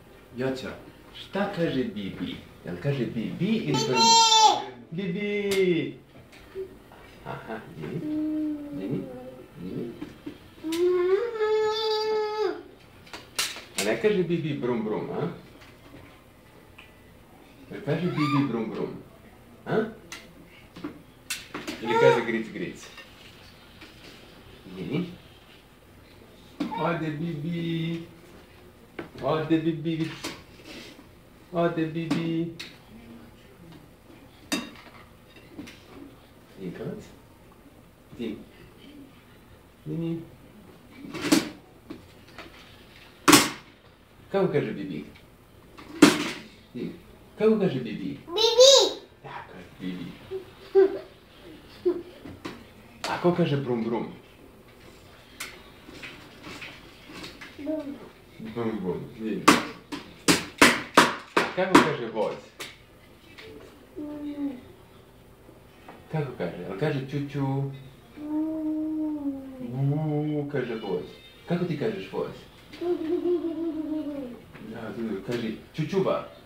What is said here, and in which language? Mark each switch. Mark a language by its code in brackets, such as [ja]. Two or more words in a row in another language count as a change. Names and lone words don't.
[sr] Joća, šta kaže Bibi? Jel kaže Bibi ili kaže... Bibi! Aha, Dini? Dini? Dini? A ne kaže Bibi brum brum, a? Jel kaže Bibi brum brum? A? Ili kaže gric gric? Dini? Ode Bibi! Ode Bibi! Ode Bibi! Jinkavac? Dini? Dini? Kako kaže Bibi? Dini? Kako kaže Bibi? Bibi! Tako je, Bibi. A ko kaže brum brum? Brum brum, Dini. Kako kaže voz? Kako kaže? Ali kaže čuču? Kaže voz. Kako ti kažeš voz? Ja, kaži čučuva.